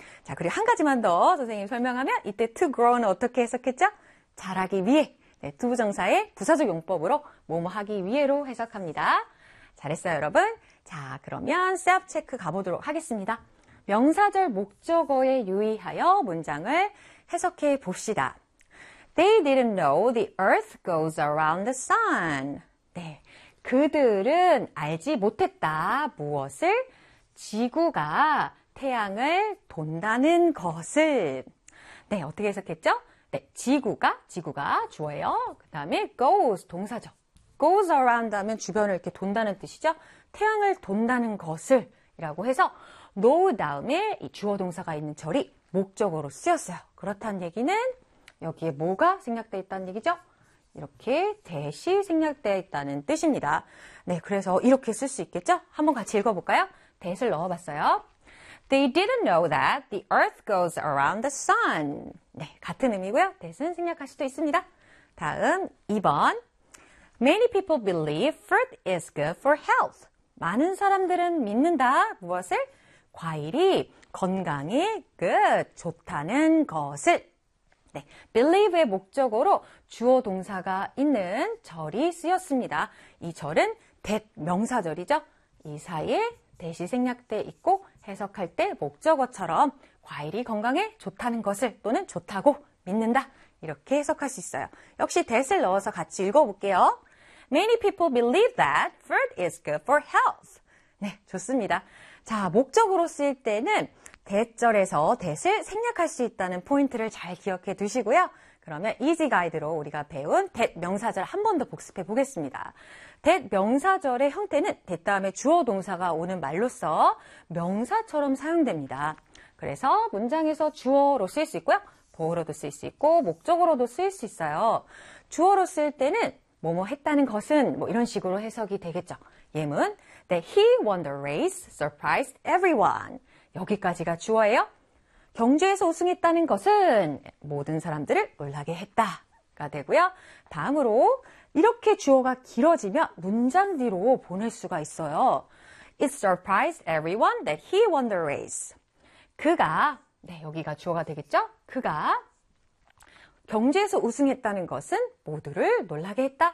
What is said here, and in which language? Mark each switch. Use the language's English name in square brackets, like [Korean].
[Korean] 자, 그리고 한 가지만 더 선생님 설명하면 이때 to grow는 어떻게 해석했죠? 자라기 위해. 네, to 부정사의 부사적 용법으로 뭐뭐 하기 위해로 해석합니다. 잘했어요, 여러분. 자, 그러면 self check 가보도록 하겠습니다. 명사절 목적어에 유의하여 문장을 해석해 봅시다. [English] They didn't know the earth goes around the sun. [Korean] 네, 그들은 알지 못했다. 무엇을? 지구가 태양을 돈다는 것을. 네, 어떻게 해석했죠? 네, 지구가 주어예요. 그 다음에 goes, 동사죠. goes around 하면 주변을 이렇게 돈다는 뜻이죠. 태양을 돈다는 것을 이라고 해서 know 다음에 이 주어 동사가 있는 절이 목적으로 쓰였어요. 그렇다는 얘기는 여기에 뭐가 생략되어 있다는 얘기죠? 이렇게 that이 생략되어 있다는 뜻입니다. 네, 그래서 이렇게 쓸수 있겠죠? 한번 같이 읽어볼까요? that을 넣어봤어요. [English] They didn't know that the earth goes around the sun. [Korean] 네, 같은 의미고요. that은 생략할 수도 있습니다. 다음, 2번. [English] Many people believe fruit is good for health. [Korean] 많은 사람들은 믿는다. 무엇을? 과일이 건강에 good, 좋다는 것을. 네, believe의 목적으로 주어 동사가 있는 절이 쓰였습니다. 이 절은 that 명사절이죠. 이 사이에 that이 생략돼 있고 해석할 때 목적어처럼 과일이 건강에 좋다는 것을 또는 좋다고 믿는다. 이렇게 해석할 수 있어요. 역시 that을 넣어서 같이 읽어볼게요. [English] Many people believe that fruit is good for health. [Korean] 네, 좋습니다. 자, 목적으로 쓰일 때는 that절에서 that을 생략할 수 있다는 포인트를 잘 기억해 두시고요. 그러면 이지 가이드로 우리가 배운 that 명사절 한번더 복습해 보겠습니다. that 명사절의 형태는 that 다음에 주어 동사가 오는 말로써 명사처럼 사용됩니다. 그래서 문장에서 주어로 쓰일 수 있고요. 보어로도 쓰일 수 있고 목적으로도 쓰일 수 있어요. 주어로 쓰일 때는 뭐뭐 했다는 것은 뭐 이런 식으로 해석이 되겠죠. 예문 [English] that he won the race, surprised everyone. [Korean] 여기까지가 주어예요. 경주에서 우승했다는 것은 모든 사람들을 놀라게 했다가 되고요. 다음으로 이렇게 주어가 길어지면 문장 뒤로 보낼 수가 있어요. [English] It surprised everyone that he won the race. [Korean] 그가, 네, 여기가 주어가 되겠죠? 그가 경주에서 우승했다는 것은 모두를 놀라게 했다.